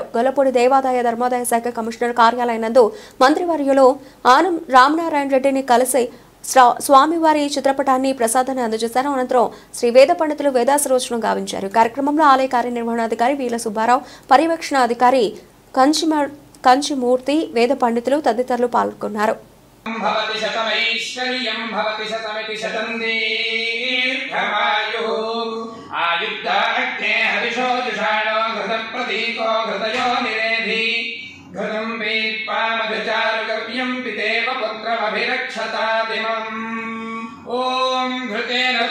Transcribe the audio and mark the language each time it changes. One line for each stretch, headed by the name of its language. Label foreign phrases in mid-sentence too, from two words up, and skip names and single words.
Telugu: గొల్లపూడి దేవాదాయ ధర్మాదాయ శాఖ కమిషనర్ కార్యాలయం నందు మంత్రివర్యులు ఆనం రామనారాయణ రెడ్డిని కలిసి స్వామివారి చిత్రపటాన్ని ప్రసాదాన్ని అందజేశారు. అనంతరం శ్రీ వేద పండితులు వేదాశీర్వచనం గావించారు. కార్యక్రమంలో ఆలయ కార్యనిర్వహణాధికారి వీల సుబ్బారావు, పర్యవేక్షణ అధికారి కంచిమూర్తి, వేద పండితులు తదితరులు పాల్గొన్నారు.
Sanskrit: भवति शतमैश्वर्यं भवति शतमिति शतं दीर्घमायुः आयुक्ताग्ने हविषो जुषाणो घृतप्रतीको घृतयो निरेधि घृतं वेत्पामधुचारुगव्यं पितेव पुत्रमभिरक्षतादिमम् ॐ घृतेन